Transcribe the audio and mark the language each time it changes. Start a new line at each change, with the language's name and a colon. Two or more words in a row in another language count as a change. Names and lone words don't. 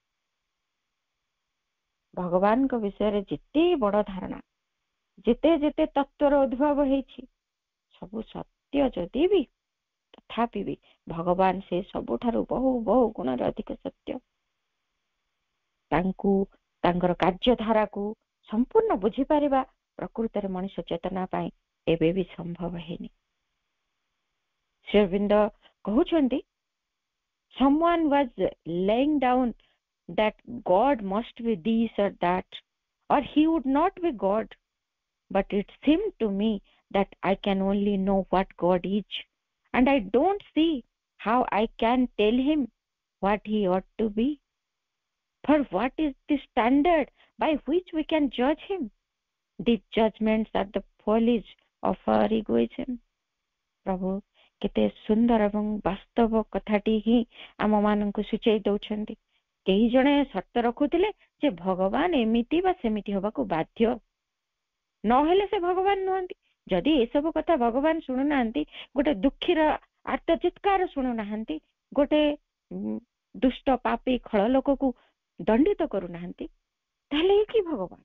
Odia: ଭଗବାନଙ୍କ ବିଷୟରେ ଯେତେ ବଡ ଧାରଣା, ଯେତେ ଯେତେ ତତ୍ଵର ଉଦ୍ଭବ ହେଇଛି, ସବୁ ସତ୍ୟ ଯଦି ବି, ତଥାପି ବି ଭଗବାନ ସେ ସବୁଠାରୁ ବହୁ ବହୁ ଗୁଣରେ ଅଧିକ ସତ୍ୟ। ତାଙ୍କୁ, ତାଙ୍କର କାର୍ଯ୍ୟଧାରାକୁ ସମ୍ପୂର୍ଣ୍ଣ ବୁଝିପାରିବା ପ୍ରକୃତରେ ମଣିଷ ଚେତନା ପାଇଁ ଏବେ ବି ସମ୍ଭବ ହେଇନି। ଶ୍ରୀ ଅରବିନ୍ଦ କହୁଛନ୍ତି,
English: someone was laying down that God must be this or that, or he would not be God, but it seemed to me that I can only know what God is, and I don't see how I can tell him what he ought to be. For what is the standard by which we can judge him? These judgments are the follies of our egoism.
Odia: ପ୍ରଭୁ କେତେ ସୁନ୍ଦର ଏବଂ ବାସ୍ତବ କଥାଟି ହିଁ ଆମ ମାନଙ୍କୁ ସୂଚାଇ ଦଉଛନ୍ତି। କେହି ଜଣେ ସର୍ତ୍ତ ରଖୁଥିଲେ ଯେ ଭଗବାନ ଏମିତି ବା ସେମିତି ହବାକୁ ବାଧ୍ୟ, ନହେଲେ ସେ ଭଗବାନ ନୁହନ୍ତି। ଯଦି ଏସବୁ କଥା ଭଗବାନ ଶୁଣୁନାହାନ୍ତି, ଗୋଟେ ଦୁଃଖୀର ଆର୍ତ୍ତ ଚିତ୍କାର ଶୁଣୁନାହାନ୍ତି, ଗୋଟେ ଦୁଷ୍ଟ ପାପୀ ଖଳ ଲୋକକୁ ଦଣ୍ଡିତ କରୁନାହାନ୍ତି, ତାହେଲେ କି ଭଗବାନ?